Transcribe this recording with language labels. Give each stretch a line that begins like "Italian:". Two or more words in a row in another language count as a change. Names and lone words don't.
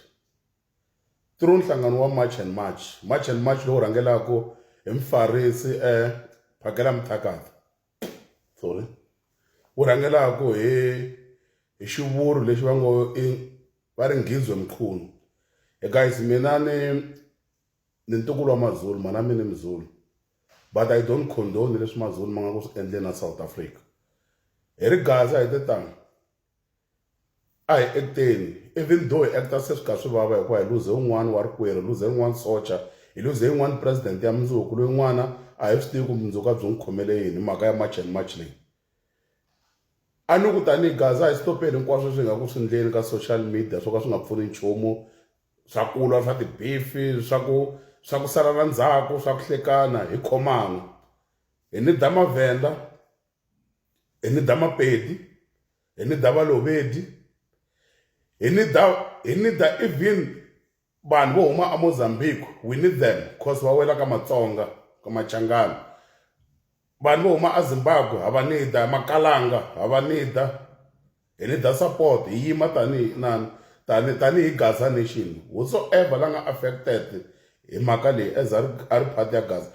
Tsonga: Through nhlangano wa March and March lowu rhangelaka hi Mfarisi Phakela Mthakati. Wu rhangelaka hi xivuru lexi va ngo va ri Ngizwe Mkhunu. Guys, mina ni ntukulu wa Mazulu, mana mina Mzulu.
English: But I don't condone
Tsonga: leswi Mazulu ma nga ku swi endle na South Africa. Hi ri Gaza hi tetani. A hi acteni,
English: even though
Tsonga: hi acta se swi ka swi vava hikuva hi luze un'wana wa rikwerhu, luze un'wana socha, hi luze un'wana president ya mundzuku, loyi n'wana a hi swi tivi ku mundzuku a byi n'wi khomele yini mhaka ya March and March leyi. A ni ku tanihi Gaza hi stopeli hinkwaswo swi nga ku swi endleni ka social media swo ka swi nga pfuni nchumu, swa kulwa swa tibifi, swa ku salana ndzhaku, swa ku hlekana, hi khomanga. Hi ni da Mavenda, hi ni da Mapedi, hi ni da Valovedi, hi ni da even vanhu vo huma a Mozambique,
English: we need them because
Tsonga: va wela ka Matsonga, ka Machangana. Vanhu vo huma a Zimbabwe hava nida, Makalanga hava nida. Hi ni da support, hi yima tani hi Gaza nation. Whosoever la nga affected hi mhaka leyi as a ri part ya Gaza.